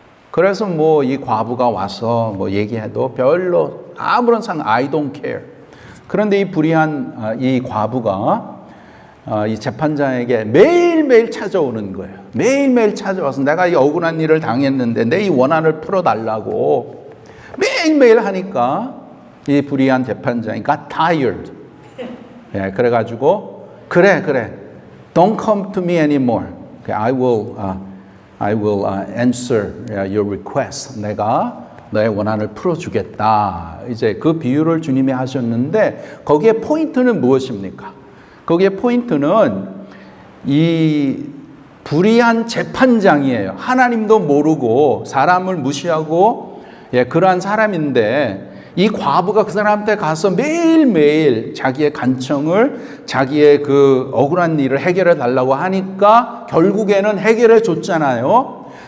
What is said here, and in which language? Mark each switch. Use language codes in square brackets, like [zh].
[ko] 그래서 뭐 이 과부가 와서 뭐 얘기해도 별로 아무런 [en] I don't care. [ko] 그런데 이 불의한 이 과부가 이 재판장에게 매일매일 찾아오는 거예요. 매일매일 찾아와서 내가 이 억울한 일을 당했는데 내 이 원한을 풀어달라고 매일매일 하니까 이 불의한 재판장이 [en] got tired. [ko] 예, 그래가지고 그래 [en] don't come to me anymore. I will answer your request. [ko] 내가 너의 원한을 풀어주겠다. 이제 그 비유를 주님이 하셨는데 거기에 포인트는 무엇입니까? 거기에 포인트는 이 불의한 재판장이에요. 하나님도 모르고 사람을 무시하고 그러한 사람인데 이 과부가 그 사람한테 가서 매일매일 자기의 간청을 자기의 그 억울한 일을 해결해 달라고 하니까 결국에는 해결해 줬잖아요.